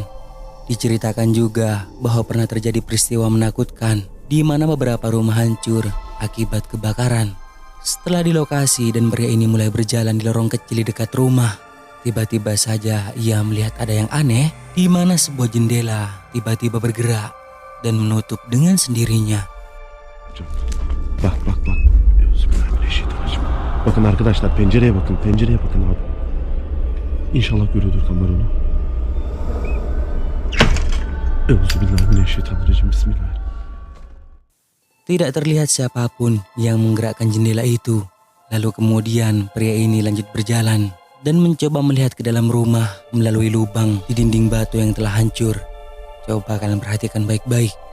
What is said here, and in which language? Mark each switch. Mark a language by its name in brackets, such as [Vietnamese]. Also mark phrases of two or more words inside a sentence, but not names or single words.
[Indonesian] Diceritakan juga bahwa pernah terjadi peristiwa menakutkan di mana beberapa rumah hancur akibat kebakaran. Setelah di lokasi dan pria ini mulai berjalan di lorong kecil di dekat rumah, tiba-tiba saja ia melihat ada yang aneh di mana sebuah jendela tiba-tiba bergerak dan menutup dengan sendirinya. [Turkish] Bak. [Arabic] بسم الله الرحمن الرحيم. [Turkish] Bakın arkadaşlar, pencereye bakın abi. İnşallah görüyordur kamera onu. [Arabic] أعوذ بالله من الشيطان الرجيم. بسم الله الرحمن الرحيم. [Indonesian] Tidak terlihat siapapun yang menggerakkan jendela itu. Lalu kemudian pria ini lanjut berjalan dan mencoba melihat ke dalam rumah melalui lubang di dinding batu yang telah hancur. Coba kalian perhatikan baik-baik.